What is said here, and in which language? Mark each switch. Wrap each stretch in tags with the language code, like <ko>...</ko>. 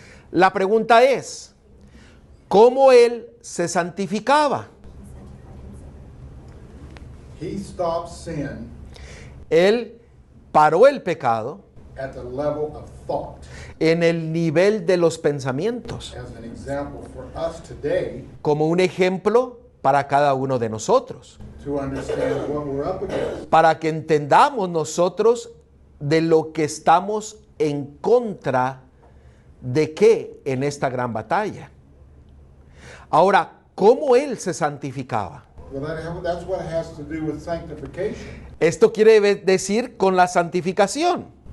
<es>La pregunta es, ¿cómo él se santificaba?</es> <en>He stopped sin</en> <es>Él paró el pecado</es> <en>at the level of thought.</en> <es>en el nivel de los pensamientos,</es> <en>As an example for us today</en> <es>como un ejemplo para cada uno de nosotros,</es> <en>to understand what we're up against.</en> <es>para que entendamos nosotros de lo que estamos en contra de qué en esta gran batalla. Ahora, ¿cómo él se santificaba?</es> <en>Well, that's what it has to do with sanctification.</en> <es>Esto quiere decir con la santificación.</es>